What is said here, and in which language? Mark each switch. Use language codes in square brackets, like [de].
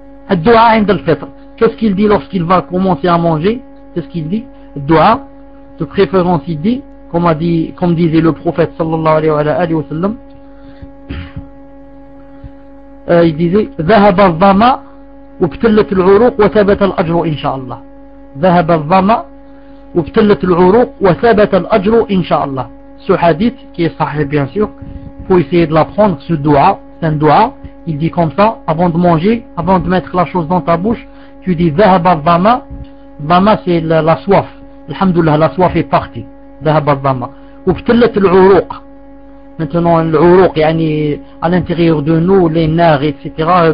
[ar] الدعاء عند الفطر, [fr] qu'est-ce qu'il dit lorsqu'il va commencer à manger? Qu'est-ce qu'il dit? Dua, de préférence il dit, comme disait le prophète sallallahu alayhi wa sallam, il disait [ar] ذهب الظما وابتلت العروق وثبت الاجر ان شاء الله. ذهب الظما وابتلت العروق وثبت الاجر ان شاء الله. [fr] Ce hadith qui est sahih bien sûr, faut essayer de l'apprendre. Ce dua, c'est un dua. Il dit comme ça, avant de manger, avant de mettre la chose dans ta bouche, tu dis Zahaba Dhamma. Dhamma c'est la soif. Alhamdulillah, la soif est partie. Zahaba Dhamma. Ou ptillat l'uruq. Maintenant, l'uruq, yani, à l'intérieur de nous, les nerfs, etc.